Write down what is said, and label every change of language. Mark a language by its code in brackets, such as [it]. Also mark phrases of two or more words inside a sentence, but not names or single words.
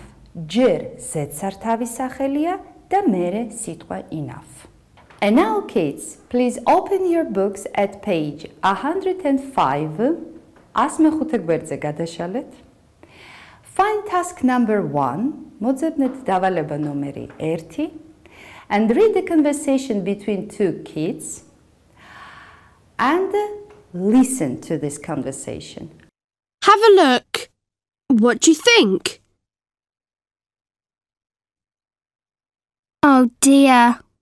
[ka] ჯერ ზედსართავი სახელია და მერე სიტყვა enough. [en] And now kids, please open your books at page 105. [ka] 105 გვერდზე გადაშალეთ. [en] Find task number 1. [ka] მოძებნეთ დავალება ნომერი 1 [en] and read the conversation between two kids and listen to this conversation. Have a look. What do you think? Oh dear.